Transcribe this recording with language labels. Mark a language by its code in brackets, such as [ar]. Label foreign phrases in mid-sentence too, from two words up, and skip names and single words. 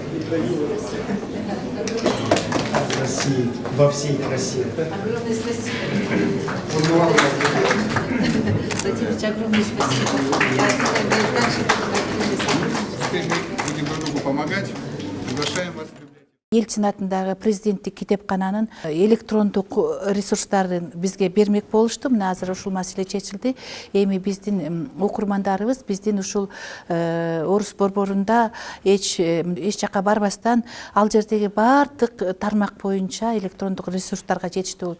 [ru] России, во всей красе. огромное спасибо. Владимирович, огромное спасибо. Я дальше Теперь мы будем друг другу помогать. Приглашаем вас. [ky] Елчин атындагы президенттик китепкананын электрондук ресурстарын бизге бермек болушту. Мына азыр ушул маселе чечилди. Эми биздин окурмандарыбыз биздин ушул орус борборунда эч жака барбастан ал жердеги баардык тармак боюнча электрондук ресурстарга жетиштүү болот.